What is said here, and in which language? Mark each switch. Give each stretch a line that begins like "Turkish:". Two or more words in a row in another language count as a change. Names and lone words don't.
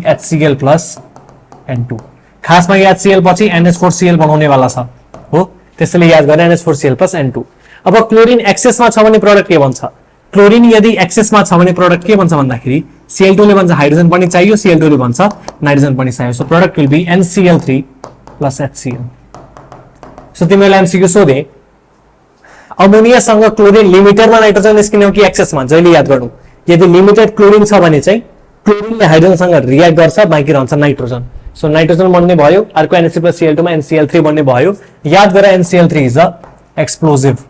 Nepali: HCl प्लस N2 खासमा HCl पछि NH4Cl बनाउने वाला छ हो त्यसैले याद गर्ने NH4Cl प्लस N2 अब क्लोरिन एक्सेसमा छ भने प्रोडक्ट के भन्छ क्लोरिन यदि एक्सेसमा छ भने प्रोडक्ट के भन्छ भन्दाखेरि Cl2 ले भन्छ हाइड्रोजन पनि चाहियो Cl2 ले भन्छ नाइट्रोजन पनि चाहियो सो
English: product will be
Nepali: NCl3 प्लस HCl सो तिमीलाई एमसीक्यू सोधे अमोनिया सँग क्लोरिन लिमिटेडमा नाइट्रोजन निस्किने हो कि एक्सेसमा जहिले याद गर्नु यदि लिमिटेड क्लोरिन छ भने चाहिँ क्लोरिनले हाइड्रोजनसँग रिएक्ट गर्छ बाँकी रहन्छ नाइट्रोजन सो नाइट्रोजन बन्ने भयो अर्को NH3 प्लस Cl2 मा NCl3 बन्ने भयो याद गर
English: NCl3 is a explosive